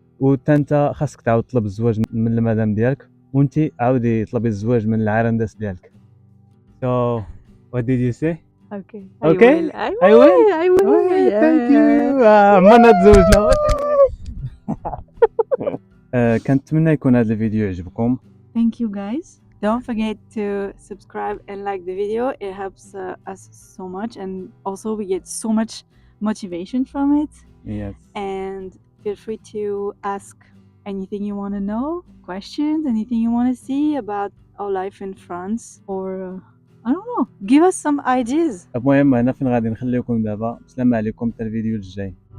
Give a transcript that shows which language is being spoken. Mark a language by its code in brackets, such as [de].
[ar] وتا انت خاصك تعاود تطلب الزواج من المدام ديالك، وانت عاودي طلبي الزواج من العرندس ديالك. [en] So what did you say؟ Okay. Okay. I will. Thank you. [ar] عمرنا تزوجنا. كنتمنى يكون هذا الفيديو يعجبكم. [en] Thank you guys. Don't forget to subscribe and like the video. It helps us so much, and also we get so much motivation from it. Yes. And feel free to ask anything you want to know, questions, anything you want to see about our life in France, or I don't know, give us some ideas. [ar] المهم هنا فين غادي نخليكم دابا. السلام عليكم حتى الفيديو الجاي.